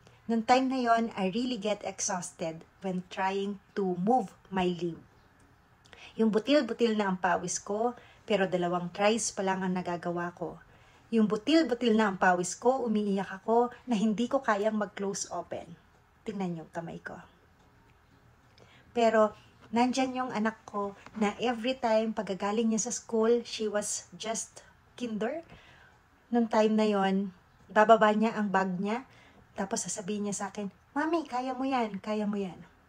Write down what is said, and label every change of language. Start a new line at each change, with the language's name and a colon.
Filipino: Noong time na yon,
English: I really get exhausted when trying to move my limb.
Filipino: Yung butil-butil na ang pawis ko, pero 2 tries pa lang ang nagagawa ko. Yung butil-butil na ang pawis ko, umiiyak ako na hindi ko kayang mag-close open. Tingnan niyo kamay ko. Pero, nandyan yung anak ko na every time pagagaling niya sa school,
English: she was just kinder.
Filipino: Noong time na yon, bababa niya ang bag niya, tapos sasabihin niya sa akin, Mami, kaya mo yan, kaya mo yan.